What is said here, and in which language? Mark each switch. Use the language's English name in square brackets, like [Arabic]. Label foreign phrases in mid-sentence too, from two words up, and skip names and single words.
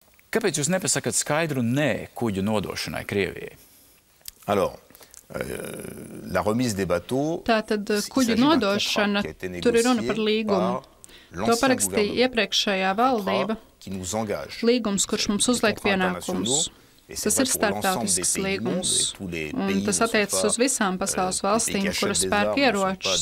[Latvian] Kāpēc jūs nepasakat skaidru nē kuģu nodošanai Krievijai? [French] Alors, la remise des bateaux, [Latvian] tātad kuģu nodošana, tur ir runa par līgumu. To parakstīja iepriekšējā valdība. Līgums, kurš mums uzliek pienākumus. Tas ir starptautisks līgums, un tas attiecas uz visām pasaules valstīm, kuras pērk ieročus.